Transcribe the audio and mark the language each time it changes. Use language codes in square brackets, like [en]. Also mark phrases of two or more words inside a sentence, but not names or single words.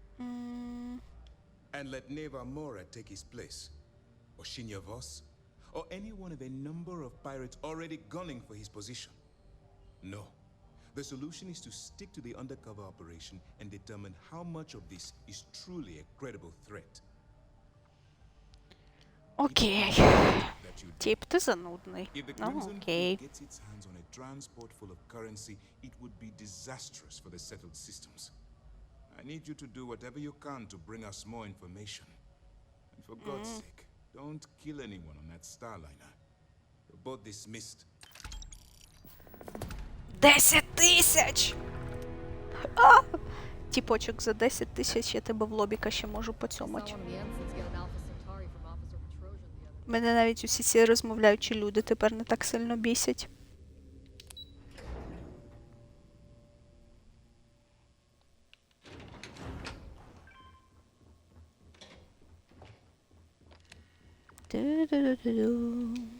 [en] And let Neva Mora take his place, or Shinya Voss, or any one of a number of pirates already gunning for his position. No. The solution is to stick to the undercover operation and determine how much of this is truly a credible threat. [uk] Окей. Тип, ти занудний. [en] If the [uk] Ну, [en] Crimson [uk] окей. [en] Fleet gets its hands on a transport full of currency, it would be disastrous for the settled systems. I need you to do whatever you can to bring us more information. And for God's sake, don't kill anyone on that Starliner. You're both dismissed. [uk] 10 тисяч! А! Тіпочок, за 10 тисяч я тебе в лобіка ще можу поцьомать. Мене навіть усі ці розмовляючі люди тепер не так сильно бісять. Ду-ду-ду-ду-ду.